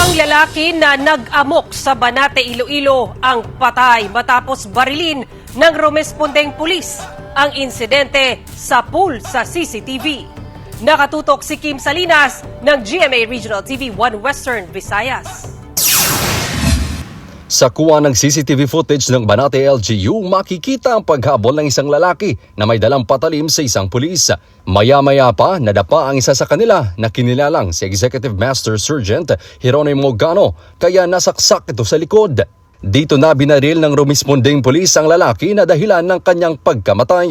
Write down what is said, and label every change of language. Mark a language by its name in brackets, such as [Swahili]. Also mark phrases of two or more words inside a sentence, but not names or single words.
[Filipino] lalaki na nag-amok sa Banate, Iloilo ang patay matapos barilin ng rumespondeng pulis. Ang insidente sa pool sa CCTV. Nakatutok si Kim Salinas ng GMA Regional TV 1 Western Visayas. Sa kuha ng [English] CCTV footage [Filipino] ng Banate LGU, makikita ang paghabol ng isang lalaki na may dalang patalim sa isang pulis. Maya-maya pa, nadapa ang isa sa kanila na kinilalang si Executive Master Sergeant Jeronimo Gano, kaya nasaksak ito sa likod. Dito na binaril ng rumespondeng pulis ang lalaki na dahilan ng kanyang pagkamatay.